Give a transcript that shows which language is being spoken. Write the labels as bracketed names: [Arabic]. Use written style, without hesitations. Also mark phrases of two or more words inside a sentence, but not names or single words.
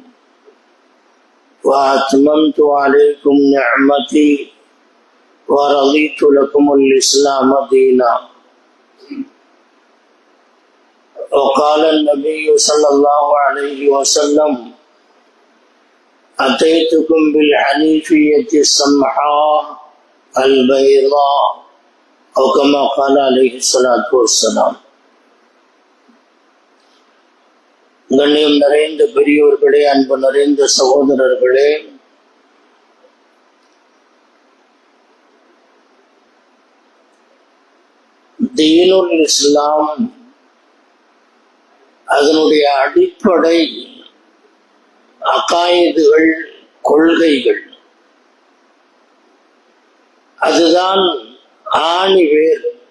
[Arabic] وأتممت عليكم نعمتي ورضيت لكم الإسلام دينا وقال النبي صلى الله عليه وسلم أتيتكم بالحنيفية السمحاء البيضاء أو كما قال عليه الصلاة والسلام. [Tamil] கண்ணியம் நிறைந்த பெரியோர்களே, அன்பு நிறைந்த சகோதரர்களே, [Arabic] دين الإسلام [Tamil] அதனுடைய அடிப்படை அகாயிதுகள், கொள்கைகள், அதுதான் ஆணிவேர்.